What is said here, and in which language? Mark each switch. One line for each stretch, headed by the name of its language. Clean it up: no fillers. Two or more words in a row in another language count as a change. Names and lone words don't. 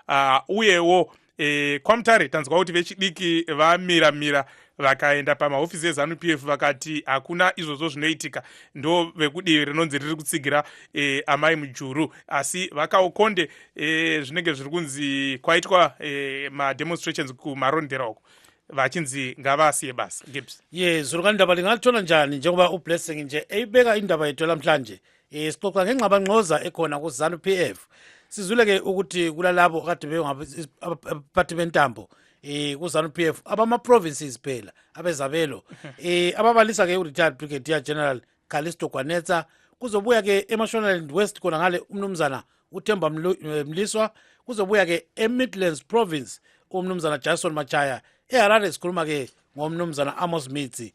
Shona: Uyewo kwamutare tanzwa kuti vechidiki vamiramira vakaenda pamahofisi eZANU-PF vakati hakuna izvozvo zvinoitika, ndo vekudivi rinonzi riri kutsigira amai Mujuru, asi vaKaukonde zvinenge zviri kunzi kwaitwa mademonstrations kumarondera uko vachinzi ngavasiye basa. Gibbs.
North Ndebele: Zuri kandaba lingathola njani njengoba uBlessing nje eyibeka indaba yethu namhlanje sixoxa ngengxabangxoza ekhona kuZANU-PF. Sizwile-ke ukuthi kulalabo kade bengabaphathi bentambo kuZANU-PF abama-provinces phela abezabelo ababalisa-ke u-
English: retired brigadier general
North Ndebele: Calisto Gwanetsa, kuzobuya-ke eMashonaland West khona ngale umnumzana uThemba Mliswa, kuzobuya-ke eMidlands Province umnumzana Jason Machaya, eHarare sikhuluma-ke ngomnumzana Amos Mitsi.